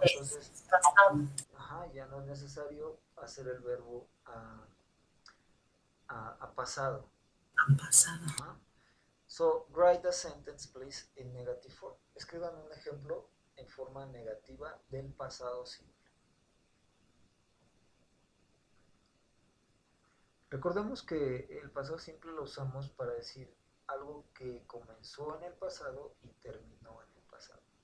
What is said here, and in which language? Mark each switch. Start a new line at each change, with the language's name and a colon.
Spanish: Entonces, ya no es necesario hacer el verbo a pasado.
English: So, write a sentence, please, in negative form.
Spanish: Escriban un ejemplo en forma negativa del pasado simple. Recordemos que el pasado simple lo usamos para decir algo que comenzó en el pasado y terminó en el pasado.